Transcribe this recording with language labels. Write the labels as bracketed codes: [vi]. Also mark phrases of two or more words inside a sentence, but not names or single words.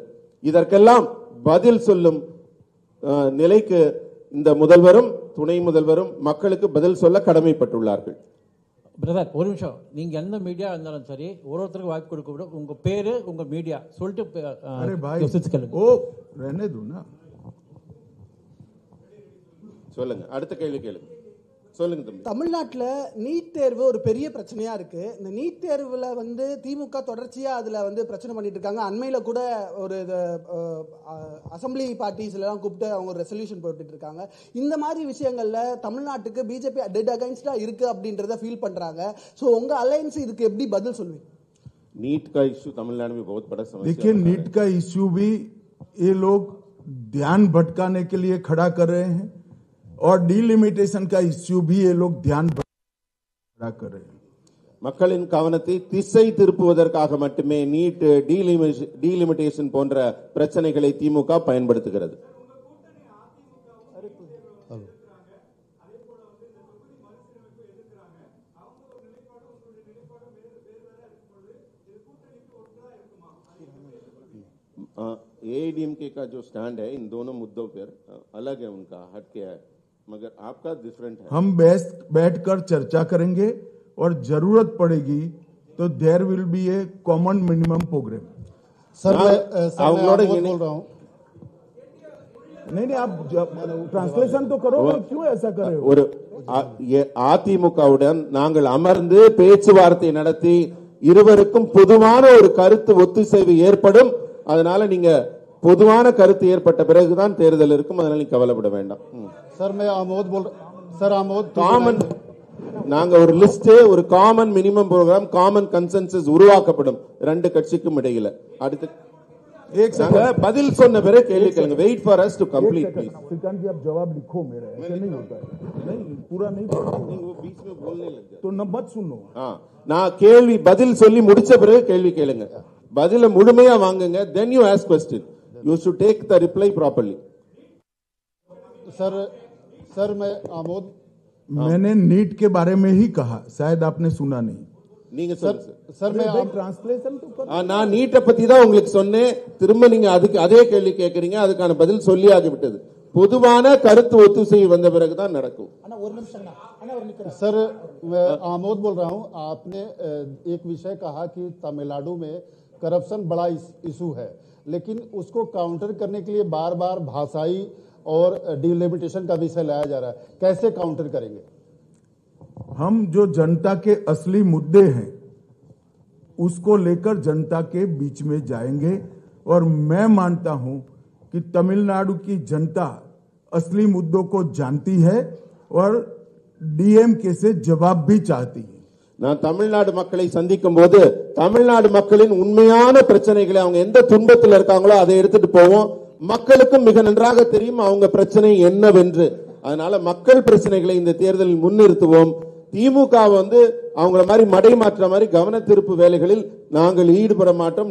[ta] இதற்கெல்லாம் பதில் சொல்லும் நிலைக்கு இந்த முதல்வரும் துணை முதல்வரும் மக்களுக்கு பதில் சொல்ல கடமைப்பட்டுள்ளார்கள்। பிரதர் ஒரு நிமிஷம், நீங்க எந்த மீடியா இருந்தாலும் சரி ஒருத்தருக்கு வாய்ப்பு கொடுக்க விட உங்க பேரு உங்க மீடியா சொல்லிட்டு [hi] ஓ रहने दो ना। [ta] சொல்லுங்க, அடுத்த கேள்வி கேளுங்க, சொல்லுங்க தம்பி। தமிழ்நாட்டில் நீட் தேர்வு ஒரு பெரிய பிரச்சனையா இருக்கு। இந்த நீட் தேர்வுல திமுக தொடர்ச்சியா அதுல பிரச்சனை பண்ணிட்டு இருக்காங்க। அண்மையில கூட ஒரு அசம்பிளி பார்ட்டிஸ்ல எல்லாம் கூப்பிட்டு அவங்க ஒரு ரெசல்யூஷன் போட்டுட்டு இருக்காங்க। இந்த மாதிரி விஷயங்கள்ல தமிழ்நாட்டுக்கு பிஜேபி [en] dead against [ta] இருக்கு அப்படின்றத ஃபீல் பண்றாங்க। சோ உங்க அலையன்ஸ் இதுக்கு எப்படி பதில் சொல்வீங்க? [hi] नीट का इश्यू तमिलनाडु में बहुत बड़ा समस्या। देखिए, नीट का इश्यू भी ये लोग ध्यान भटकाने के लिए खड़ा कर रहे हैं और डीलिमिटेशन का इश्यू भी ये लोग ध्यान खड़ा कर रहे हैं। [ta] மக்களின் கவனத்தை திசை திருப்புவதற்காக மட்டுமே நீட், டீலிமிட்டேஷன் போன்ற பிரச்சனைகளை திமுக பயன்படுத்துகிறது। [hi] एआईडीएमके का जो स्टैंड है इन दोनों मुद्दों पर अलग है, उनका हटके है, मगर आपका डिफरेंट है। हम बैठकर चर्चा करेंगे और जरूरत पड़ेगी तो [en] there will be a common minimum program. [hi] सर मैं बोल रहा हूँ। नहीं, आप ट्रांसलेशन तो करो, क्यों ऐसा कर रहे हो? [ta] ஒரு அதிமுகவுடன் நாங்கள் அமர்ந்து பேச்சுவார்த்தை நடத்தி இருவருக்கும் பொதுவான ஒரு கருத்து ஒத்துசைவு ஏற்படும்। அதனால நீங்க பொதுவான கருத்து ஏற்பட்ட பிறகுதான் தேர்தல் இருக்கும், அதனால நீங்க கவலைப்பட வேண்டாம்। [hi] सर मैं आमोद बोल सर आमोद [ta] காமன் நாங்க ஒரு லிஸ்ட், ஒரு [en] common minimum program, common consensus [ta] உருவாக்கப்படும் ரெண்டு கட்சிக்கும் இடையில। அடுத்து பதில் சொன்ன பிறகு கேள்வி கேளுங்க। [en] wait for us to complete please. [hi] श्रीकांत जी, आप जवाब लिखो मेरा, ऐसे नहीं होता है। नहीं, पूरा नहीं पढ़ो, वो बीच में बोलने लग गया तो न मत सुनो। [ta] நான் கேள்வி பதில் சொல்லி முடிச்ச பிறகு கேள்வி கேளுங்க, பதில முழுமையா வாங்குங்க, [en] then you ask question, you should take the reply properly। [hi] सर मैं मैंने नीट के बारे में ही कहा, शायद आपने सुना नहीं। [ta] நீங்க சொல்லுங்க சார். [hi] सर मैं आप- ट्रांसलेशन तो कर। [ta] நான் நீட்டை பத்தி தான் உங்களுக்கு சொன்னேன். திரும்ப நீங்க அதுக்கு அதே கேள்வி கேட்கறீங்க. அதுக்கான பதில் சொல்லி ஆகிவிட்டது. பொதுவான கருத்து ஒத்துசை வந்த பிறகுதான் நடக்கும். அண்ணா ஒரு நிமிஷம் அண்ணா ஒரு நிமிஷம் [hi] सर मैं आमोद बोल रहा हूं। आपने एक विषय कहा कि तमिलनाडु में करप्शन बड़ा इशू है, लेकिन उसको काउंटर करने के लिए बार बार भाषाई और डिलिमिटेशन का विषय लाया जा रहा है, कैसे काउंटर करेंगे? हम जो जनता के असली मुद्दे हैं उसको लेकर जनता के बीच में जाएंगे और मैं मानता हूं कि तमिलनाडु की जनता असली मुद्दों को जानती है और डीएमके से जवाब भी चाहती है। [ta] நான் தமிழ்நாடு மக்களை சந்திக்கும் போது தமிழ்நாடு மக்களின் உண்மையான பிரச்சனைகளை, அவங்க எந்த துன்பத்தில் இருக்காங்களோ அதை எடுத்துட்டு போவோம். மக்களுக்கும் மிக நன்றாக தெரியும் அவங்க பிரச்சனை என்னவென்று. அதனால மக்கள் பிரச்சனைகளை இந்த தேர்தலில் முன்னிறுத்துவோம். திமுக அவங்கள மாதிரி மடை மாற்ற மாதிரி கவன திருப்பு வேலைகளில் நாங்கள் ஈடுபட மாட்டோம்.